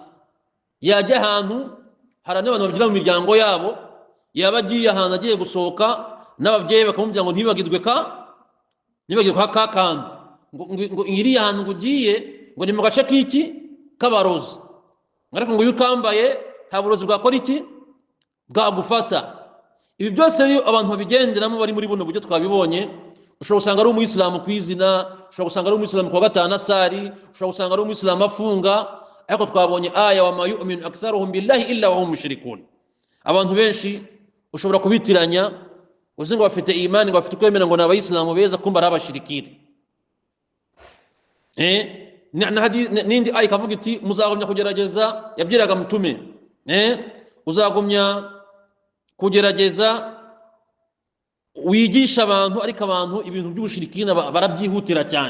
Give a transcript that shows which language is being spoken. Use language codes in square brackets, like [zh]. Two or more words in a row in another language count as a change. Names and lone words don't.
[rw] Yajya ahantu hari n'abantu bagira mu miryango yabo, yaba agiye ahantu agiye gusohoka n'ababyeyi bakamubwira ngo ntibagirwe ka kantu, ngo iriya hantu ngo ugiye ngo ni mu gace k'iki k'abarozi, ariko ngo iyo ukambaye nta burozi bwakora iki bwagufata. Ibi byose rero abantu babigenderamo bari muri buno buryo twabibonye. Ushobora gusanga ari umuyisilamu ku izina, ushobora gusanga ari umuyisilamu kwa gatanu asari, ushobora gusanga ari umuyisilamu afunga, ariko twabonye aya [ar] وما يؤمن أكثرهم بالله إلا وهم مشركون. [rw] Abantu benshi ushobora kubitiranya uzi ngo bafite imani, ngo bafite kwemera ngo n'abayisilamu beza, kumba ari abashirikire. N'indi aya ikavuga iti muzagumya kugerageza, yabyiraga mutume, uzagumya kugerageza wigisha abantu, ariko abantu ibintu by'ubushirikina barabyihutira cyane.